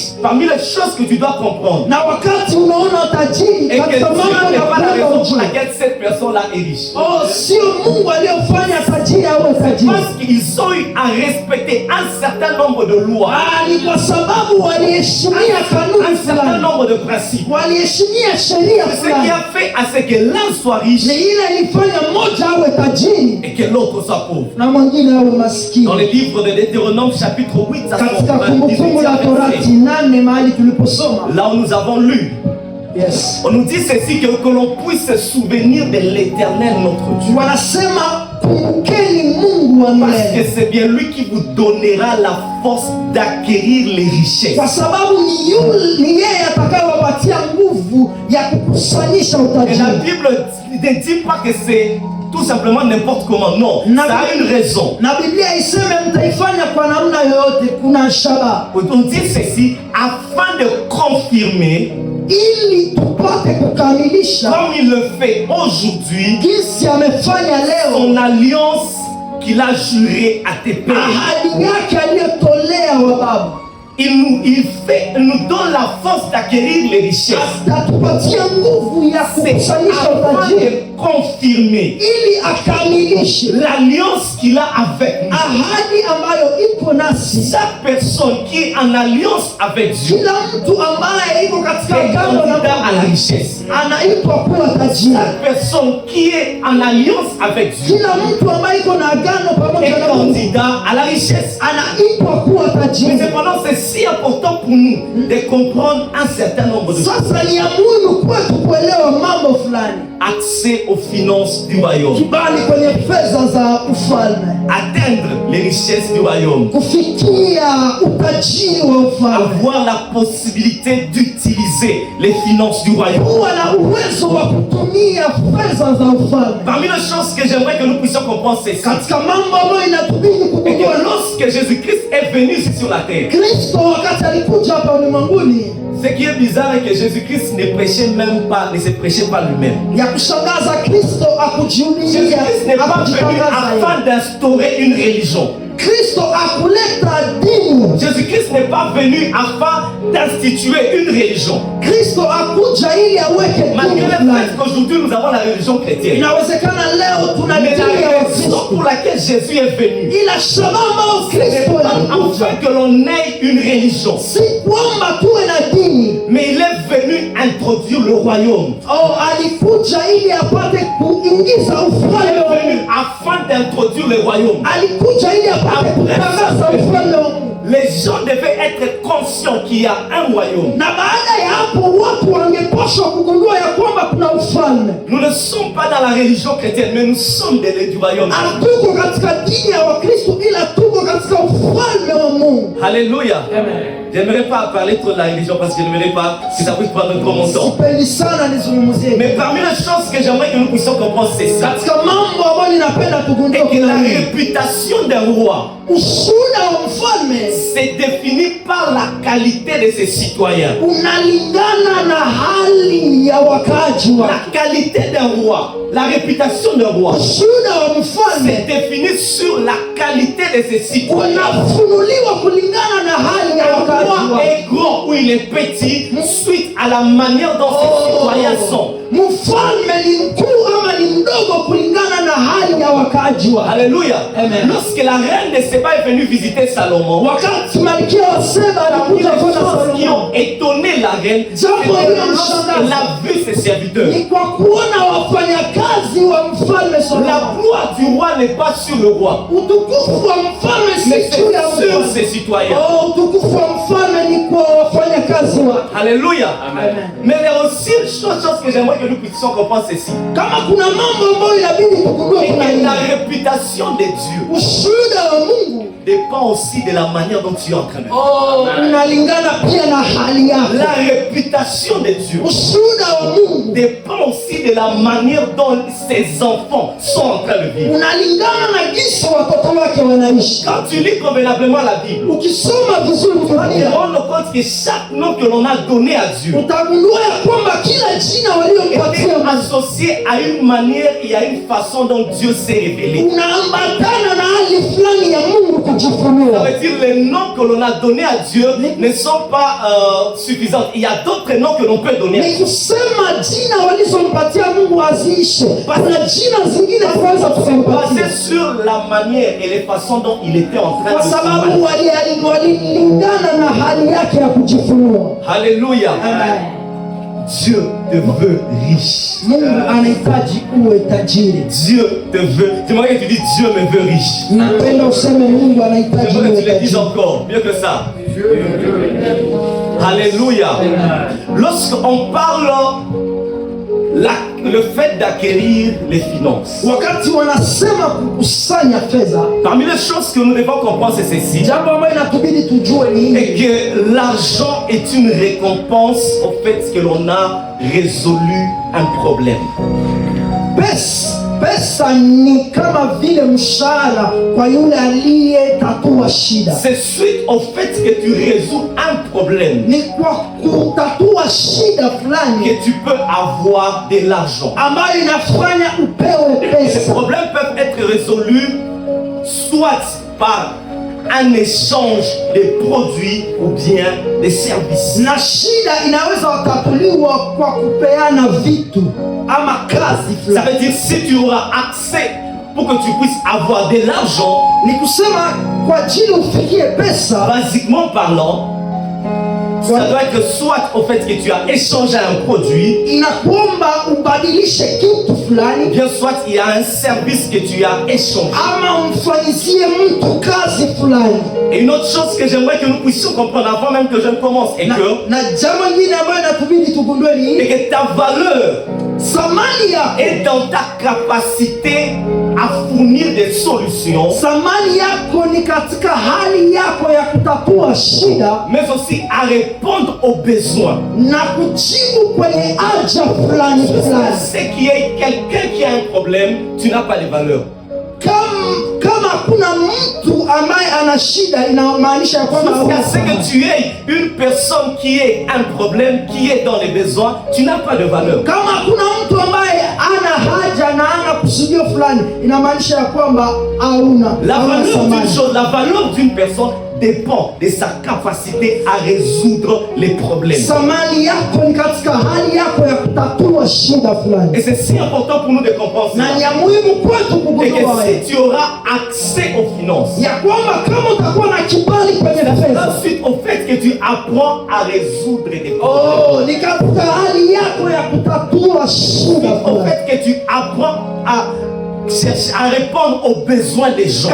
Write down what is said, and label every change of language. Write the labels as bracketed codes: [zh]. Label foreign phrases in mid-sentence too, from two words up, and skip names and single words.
[fr] Parmi les choses que tu dois comprendre, et que Dieu n'est pas la raison pour laquelle cette personne-là est riche. Parce qu'ils ont eu à respecter un certain nombre de lois, un certain nombre de principes. [sw] tabia [fr] Ce qui [sw] fulani, [fr] a fait à ce que l'un soit riche [sw] ni ile ilifanya mmoja awe tajiri [fr] et que l'autre soit pauvre. [sw] na mwingine awe [fr] Dans [sw] maskini. [fr] le livre de Deutéronome chapitre 8 à [sw] Katika [fr] son [sw] Kumbukumbu la [fr] 18e [sw] Torati [fr] verset, [sw] 8 mahali tuliposoma, [fr] là où nous avons lu, yes, on nous dit ceci, que l'on puisse se souvenir de l'Éternel notre Dieu. [sw] wanasema kumbukeni Mungu wa [fr] Parce que [sw] milele, [fr] c'est bien lui qui vous donnera la force d'acquérir les richesses. [sw] kwa sababu ni yeye atakayewapatia nguvu ya kukusanyisha [fr] Et la [sw] utajiri. [fr] Bible ne dit pas que c'est tout simplement n'importe comment. Non, ça a une raison. [sw] Na Biblia iseme mtaifanya kwa namna yoyote, kuna shaba, [fr] On dit ceci afin de confirmer, [sw] ili tupate kukamilisha [fr] comme il le fait aujourd'hui, [sw] jinsi amefanya leo [fr] son alliance qu'il a juré à tes pères. [sw] ahadi yake aliyotolea wa baba. [fr] Il nous donne la force d'acquérir les richesses. [sw] Atatupatia nguvu ya [fr] C'est [sw] kukusanyisha [fr] afin [sw] utajiri [fr] de confirmer [sw] ili akamilishe [fr] l'alliance qu'il a avec nous. [sw] ahadi ambayo ipo nasi. [fr] Chaque personne qui est en alliance avec Dieu [sw] Kila mtu ambaye iko katika [fr] est [sw] agano na [fr] candidat à la [sw] Mungu [fr] richesse. [sw] anaitwa kuwa tajiri. [fr] Chaque personne qui est en alliance avec Dieu [sw] Kila mtu ambaye iko na agano pamoja [fr] est [sw] na Mungu [fr] candidat à la richesse. [sw] anaitwa kuwa [fr] Mais [sw] tajiri. [fr] cependant, c'est si important pour nous de comprendre un certain nombre de choses. [sw] Sasa ni ya muhimu kwetu kuelewa mambo fulani. [fr] Accès aux finances du royaume. [sw] Kibali kwenye fedha za ufalme, [fr] Atteindre les richesses du royaume. [sw] kufikia utajiri wa ufalme, [fr] Avoir la possibilité d'utiliser les finances du royaume. [sw] kuwa na uwezo wa kutumia fedha za ufalme. [fr] Parmi les choses que j'aimerais que nous puissions comprendre, c'est ça. [sw] Katika mambo ambayo inatubidi [fr] Et [sw] kugundua, [fr] que lorsque Jésus-Christ est venu ici sur la terre, [sw] Kristo wakati alikuja hapa ulimwenguni, [fr] ce qui est bizarre est que Jésus-Christ ne prêchait même pas, ne se prêchait pas lui-même. [sw] ya kushangaza, Kristo akujiulilia, [fr] Jésus-Christ n'est pas venu [sw] akujitangaza yeye. [fr] afin d'instaurer une religion. [sw] Kristo akuleta dini. [fr] Jésus-Christ n'est pas venu afin d'instituer une religion. [sw] Kristo akuja ili aweke [fr] Malgré [sw] dini [fr] le [sw] fulani. [fr] fait qu'aujourd'hui nous avons la religion chrétienne. [sw] Inawezekana leo tuna [fr] Mais [sw] dini ya [fr] la raison [sw] Wakristo, [fr] pour laquelle Jésus est venu, [sw] ila shabaha ambayo [fr] ce n'est [sw] Kristo [fr] pas [sw] alikuja [fr] afin que l'on ait une religion, [sw] si kwamba tuwe na dini. [fr] mais il est venu introduire le royaume. [sw] Alikuja ili apate kuingiza [fr] Il [sw] ufalme [fr] est [sw] wa [fr] venu [sw] Mungu. [fr] afin d'introduire le royaume. [sw] Alikuja ili apate kutangaza ufalme wa Mungu. [fr] Les gens devaient être conscients qu'il y a un royaume. [sw] Na baada ya hapo watu wangepaswa kugundua ya kwamba kuna ufalme. [fr] Nous ne sommes pas dans la religion chrétienne, mais nous sommes du royaume. [sw] Hatuko katika dini ya Wakristo, ila tuko katika ufalme wa Mungu. [fr] Alléluia. J'aimerais pas parler trop de la religion parce que je n'aimerais pas que ça puisse prendre trop mon temps. [sw] Sipendi sana nizungumzie, [fr] Mais parmi les choses que j'aimerais que nous puissions comprendre, c'est ça. [sw] katika mambo ambayo ninapenda tugundue, [fr] Et que [sw] kuna [fr] la [sw] nini? [fr] réputation d'un roi [sw] Ushuhuda wa mfalme [fr] c'est défini par la qualité de ses citoyens. [sw] unalingana na hali ya wakaaji [fr] La [sw] wake. [fr] qualité d'un roi, la réputation d'un roi, [sw] Ushuhuda wa [fr] c'est [sw] mfalme [fr] défini sur la qualité de ses citoyens. [sw] unafunuliwa kulingana na hali ya [fr] Un [sw] wakaaji [fr] roi [sw] wake. [fr] est grand ou il est petit suite à la manière dont ses citoyens sont. [sw] Mfalme ni mkuu ama ni mdogo kulingana na hali ya wakaaji wake. [fr] Alléluia. Amen. Lorsque la reine de Séba est venue visiter Salomon, [sw] Wakati malkia wa Seba alikuja [fr] les [sw] kwa [fr] choses qui [sw] Salomo, [fr] ont étonné la reine, c'est lorsqu'elle a vu ses serviteurs. [sw] ni kwa kuona wafanyakazi wa mfalme [fr] La [sw] Salomo. [fr] gloire du roi n'est pas sur le roi, [sw] Utukufu wa mfalme [fr] mais [sw] si juu ya [fr] c'est sur [sw] mfalme. [fr] ses citoyens. [sw] Utukufu wa mfalme ni kwa wafanyakazi wake. [fr] Alléluia. Amen. Mais il y a aussi une chose que j'aimerais que nous puissions comprendre ceci. [sw] Kama kuna mambo ambayo inabidi tugundue, [fr] Et [sw] kuna [fr] que [sw] nini? [fr] la réputation de Dieu [sw] Ushuhuda wa Mungu [fr] dépend aussi de la manière dont tu es en train de vivre. [sw] unalingana pia na hali yako. [fr] La réputation de Dieu [sw] Ushuhuda wa Mungu [fr] dépend aussi de la manière dont ses enfants sont en train de vivre. [sw] unalingana na jinsi watoto wake wanaishi. [fr] Quand tu lis convenablement la Bible, [sw] Ukisoma vizuri [fr] tu te [sw] Biblia [fr] rends compte que chaque nom que l'on a donné à Dieu [sw] utagundua ya kwamba kila jina [fr] est [sw] waliompatia Mungu [fr] associé à une manière et à une façon dont Dieu s'est révélé. [sw] unaambatana na hali fulani ya Mungu [fr] Ça [sw] kujifunua. [fr] veut dire les noms que l'on a donnés à Dieu ne sont pas suffisants. Il y a d'autres noms que l'on peut donner à [sw] Ni [fr] Dieu. [sw] kusema jina walizompatia Mungu haziishe. Kuna jina zingine tunaweza tukampatia [fr] Basé sur la manière et les façons dont il était en train [sw] kwa [fr] de se [sw] sababu [fr] manifester. [sw] walilingana na hali yake ya kujifunua. [fr] Alléluia. Amen. Dieu te veut riche. [sw] Mungu anahitaji uwe tajiri. [fr] Dieu te veut. J'aimerais que tu dis Dieu me veut riche. [sw] Napenda useme Mungu anahitaji [fr] J'aimerais que [sw] uwe [fr] tu le dises [sw] tajiri. [fr] encore, mieux que ça. Alléluia. Lorsqu'on parle le fait d'acquérir les finances, [sw] Wakati wanasema kukusanya fedha, [fr] parmi les choses que nous devons comprendre, c'est ceci. [sw] jambo ambalo inatubidi tujue ni [fr] Et [sw] hili, [fr] que l'argent est une récompense au fait que l'on a résolu un problème. [sw] Pesa ni kama vile mshahara kwa yule aliyetatua shida. [fr] C'est suite au fait que tu résous un problème [sw] Ni kwa kutatua shida fulani [fr] que tu peux avoir de l'argent. [sw] ambayo inafanya upewe [fr] Ces [sw] pesa. [fr] problèmes peuvent être résolus soit par un échange de produits ou bien des services. [sw] Na shida inaweza kutatuliwa kwa kupeana vitu ama kazi [fr] Ça [sw] fulani. [fr] veut dire si tu auras accès pour que tu puisses avoir de l'argent, [sw] Ni kusema kwa ajili ufikie pesa, [fr] basiquement parlant, ça doit être soit au fait que tu as échangé un produit, [sw] inakuomba ubadilishe kitu fulani [fr] bien soit il y a un service que tu as échangé. [sw] ama umfanyizie mtu kazi fulani. [fr] Et une autre chose que j'aimerais que nous puissions comprendre avant même que je ne commence est [sw] Na jambo lingine ambayo inatubidi tugundue ni hili, [fr] que ta valeur [sw] thamani yako, [fr] est dans ta capacité à fournir des solutions, [sw] thamani yako ni katika hali yako ya kutatua shida [fr] mais aussi à répondre aux besoins. [sw] na kujibu kwenye haja fulani fulani. [fr] C'est qu'il y ait quelqu'un qui a un problème, tu n'as pas de valeur. [sw] Kama kuna mtu ambaye ana shida, inamaanisha kwamba [fr] Jusqu'à ce que tu aies une personne qui ait un problème, qui est dans les besoins, tu n'as pas de valeur. [sw] kama kuna mtu ambaye ana haja na ana kusudio fulani, inamaanisha ya kwamba hauna [fr] La valeur d'une [sw] thamani. [fr] chose, la valeur d'une personne dépend de sa capacité à résoudre les problèmes. [sw] Thamani yako ni katika hali yako ya kutatua shida fulani, [fr] Et c'est si important pour nous de comprendre [sw] na ni [fr] ça. [sw] ya muhimu kwetu [fr] Et [sw] kugundua [fr] que si tu auras accès aux finances, [sw] ya kwamba kama utakuwa na kibali kwenye fedha, [fr] ensuite au fait que tu apprends à résoudre des problèmes, [sw] ni katika hali yako ya kutatua shida [fr] au [sw] fulani, [fr] fait que tu apprends à chercher à répondre aux besoins des gens.